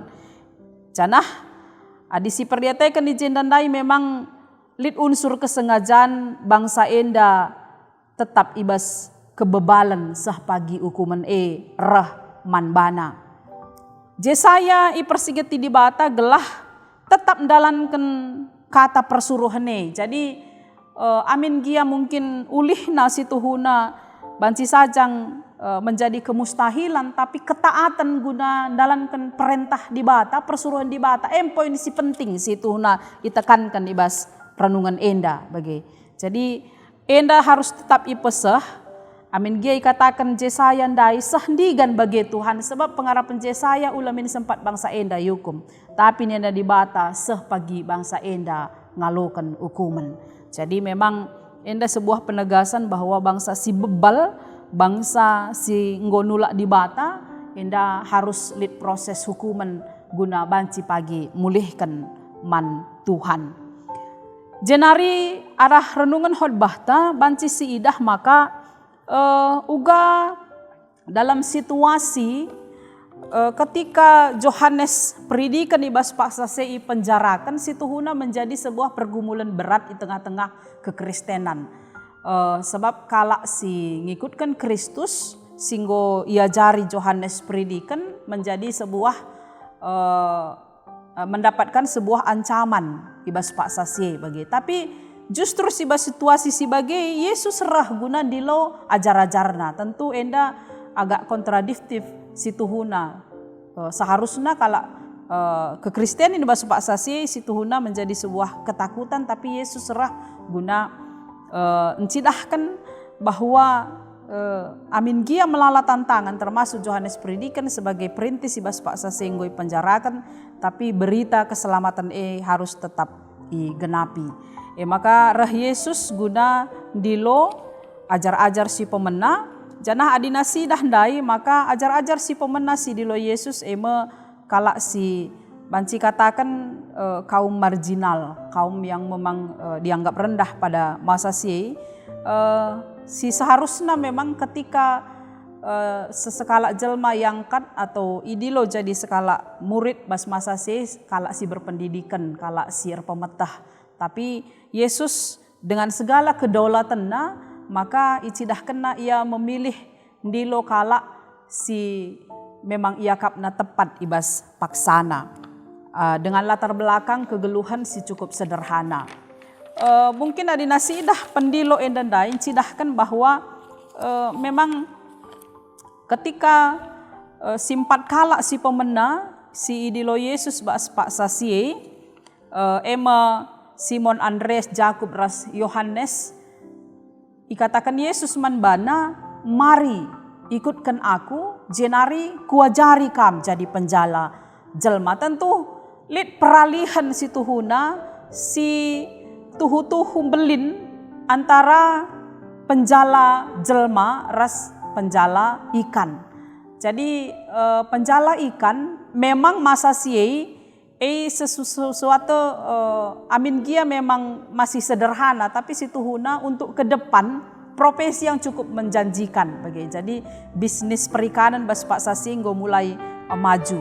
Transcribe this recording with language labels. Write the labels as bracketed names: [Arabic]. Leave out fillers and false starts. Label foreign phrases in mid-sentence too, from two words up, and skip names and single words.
[Batak Karo] Janah adisi perdiateken di jendandai memang lit [Indonesian] unsur kesengajaan [Batak Karo] bangsa enda tetap ibas kebebalan sah pagi hukuman rah manbana. Jesaya ipersigeti di bata gelah tetap mendalankan kata persuruhane. Jadi amin gia mungkin ulih nasi tuhuna banci sajang [Indonesian] menjadi kemustahilan [Batak Karo] tapi ketaatan guna dalankan perintah di bata persuruhan di bata poin si penting si tuhuna ditekankan ibas renungan enda bagi. Jadi enda harus tetap ipesah. Amin gia katakan Jesaya ndai sehdigan bagi Tuhan sebab pengharapan Jesaya ulamin sempat bangsa enda yukum. Tapi nenda dibata seh pagi bangsa enda ngalokan hukuman. Jadi memang enda [Indonesian] sebuah penegasan bahwa [Batak Karo] bangsa si bebal, bangsa si ngonulak dibata, enda harus lid proses hukuman guna banci pagi mulihkan man Tuhan. Jenari arah renungan khotbahta banci si idah maka uga [Indonesian] dalam situasi ketika [Batak Karo] Yohanes predikan ibas paksa sei penjarakan, situhuna [Indonesian] menjadi sebuah pergumulan berat di tengah-tengah kekristenan. [Batak Karo] Sebab kala si ngikutkan Kristus, singgo ia jari Yohanes predikan [Indonesian] menjadi sebuah mendapatkan sebuah ancaman [Batak Karo] ibas paksa sei bagi. Tapi justru sibas situasi si bagi Yesus serah guna dilo ajar-ajarna. Tentu enda agak kontradiktif situhuna. [Indonesian] Seharusnya kalau kekristenan bahasa [Batak Karo] paksa si situhuna menjadi sebuah ketakutan, tapi Yesus serah guna encidahkan bahwa amin gia melala tantangan termasuk Yohanes predikan sebagai perintis ibas paksa senggoi penjarakan, tapi berita keselamatan harus tetap digenapi. Maka rah Yesus guna dilo ajar-ajar si pemena janah adina si dahdai, maka ajar-ajar si pemena si dilo Yesus kala si banci katakan [Indonesian] kaum marginal, kaum yang memang dianggap rendah pada masa [Batak Karo] si seharusnya memang ketika sesekala jelma yang kan atau idilo jadi sekala murid bas masa si kala si berpendidikan, kala si pemetah. [Indonesian] Tapi Yesus dengan segala kedaulatannya, [Batak Karo] maka icidah kena ia memilih di lokala si memang ia kapna tepat ibas paksana. [Indonesian] Dengan latar belakang [Batak Karo] kegeluhan si [Indonesian] cukup sederhana. [Batak Karo] Mungkin adina sidah pendilo endandai cidahkan bahwa memang ketika simpat kala si pemena si idilo Yesus bas paksa si Simon, Andreas, Jakub, ras Yohanes ikatakan Yesus manbana, mari ikutkan aku, jenari kuajari kam jadi penjala jelma. Tentu lid peralihan si tuhuna, si tuhu-tuhu belin antara penjala jelma ras penjala ikan. Jadi penjala ikan memang masa siei sesuatu amin gia memang masih sederhana, tapi si tuhuna [Indonesian] untuk ke depan profesi yang cukup menjanjikan bagi. Jadi bisnis perikanan bas Pak Sasinggo mulai maju.